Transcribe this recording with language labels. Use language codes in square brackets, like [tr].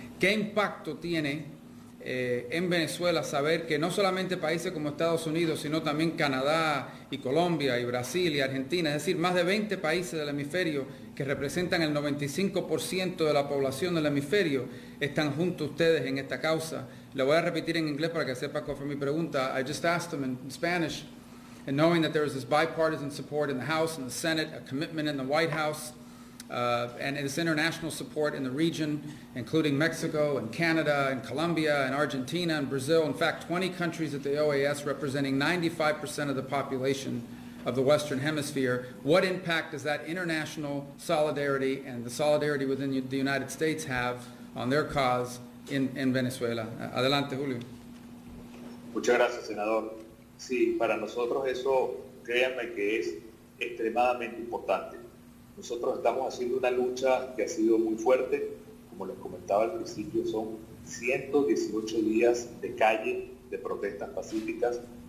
[es] ¿Qué impacto tiene en Venezuela saber que no solamente países como Estados Unidos, sino también Canadá y Colombia y Brasil y Argentina, es decir, más de 20 países del hemisferio que representan el 95% de la población del hemisferio, están junto a ustedes en esta causa? Le voy a repetir en inglés para que sepa cuál fue mi pregunta. [en] I just asked them in Spanish, and knowing that there is this bipartisan support in the House and the Senate, a commitment in the White House, and this international support in the region, including Mexico and Canada and Colombia and Argentina and Brazil. In fact, 20 countries at the OAS representing 95% of the population of the Western Hemisphere. What impact does that international solidarity and the solidarity within the United States have on their cause [es] en Venezuela? Adelante, Julio. Muchas gracias, senador. Sí, para nosotros eso, créanme que es extremadamente importante. Nosotros estamos haciendo una lucha que ha sido muy fuerte como les comentaba al principio, son 118 días de calle, de protestas pacíficas.